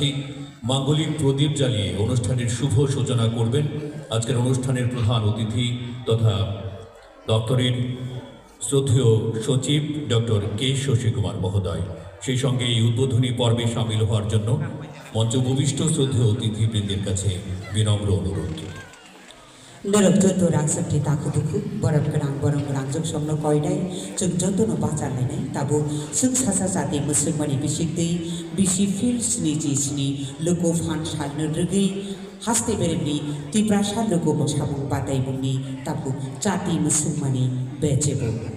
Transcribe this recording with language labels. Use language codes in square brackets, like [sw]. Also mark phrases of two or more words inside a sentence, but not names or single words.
[bn] মাঙ্গলিক প্রদীপ জ্বালিয়ে অনুষ্ঠানের শুভ সূচনা করবেন আজকের অনুষ্ঠানের প্রধান অতিথি তথা দপ্তরের শ্রদ্ধেয় সচিব ডক্টর কে শশী কুমার মহোদয়। সেই সঙ্গে এই উদ্বোধনী পর্বে সামিল হওয়ার জন্য মঞ্চ উপবিষ্ট শ্রদ্ধেয় অতিথিবৃন্দের কাছে বিনম্র অনুরোধ। [trp] Nerok joto rang sakti takubuku, borang gerang jok somno koidai, jok joto no bacar lenai, tabu sung sasa sati musung mani bisik dei, bisi fil sni ji sni, loko fan shal nurgi, haste bereni, tiprasha loko mochabung batai bungi, tabu chati musung mani becebo.